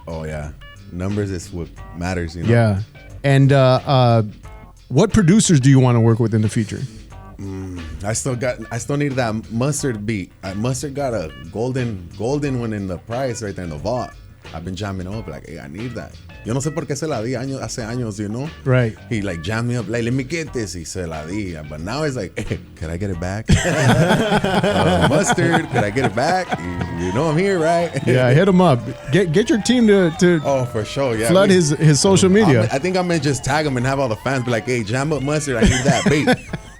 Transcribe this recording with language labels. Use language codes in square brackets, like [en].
[en] Oh yeah, numbers is what matters. You know. Yeah, and what producers do you want to work with in the future? I still need that Mustard beat. Mustard got a golden one in the price right there in the vault. I've been jamming up like, hey, I need that. [es] Yo no sé por qué se la di hace años, [en] you know? Right. He like jammed me up, like, let me get this. He [es] se la di. [en] But now it's like, hey, could I get it back? Mustard, could I get it back? You know I'm here, right? Yeah, hit him up. Get your team to oh, for sure. Yeah, flood his social media. I think I'm going to just tag him and have all the fans be like, hey, jam up Mustard. I need that beat.